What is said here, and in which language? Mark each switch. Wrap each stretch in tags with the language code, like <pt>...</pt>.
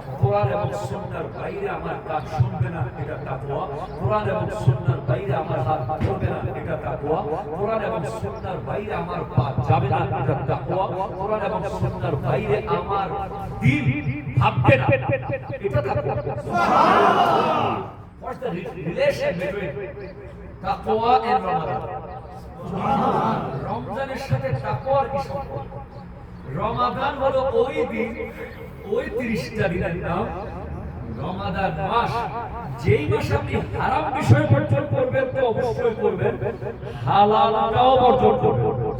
<bn>কোরআন এবং সুন্নাহর বাইরে আমার কান শুনবে না, এটা তাকওয়া। কোরআন এবং সুন্নাহর বাইরে আমার হাত ধরবে না, এটা তাকওয়া। কোরআন এবং সুন্নাহর বাইরে আমার পা যাবে না, এটা তাকওয়া। কোরআন এবং সুন্নাহর বাইরে আমার দিল ভাববে না, এটা তাকওয়া। সুবহানাল্লাহ।</bn> <en>What's the relation between taqwa and Ramadan?</en> <bn>রমজানের সাথে তাকওয়ার কি সম্পর্ক? রমাদান হলো ওই দিন, ওই 30টা দিনের নাম রমাদান মাস। যেই মাসে আপনি হারাম বিষয় বর্জন করবেন তো অবশ্যই করবেন, হালালটাও বর্জন করবেন।</bn>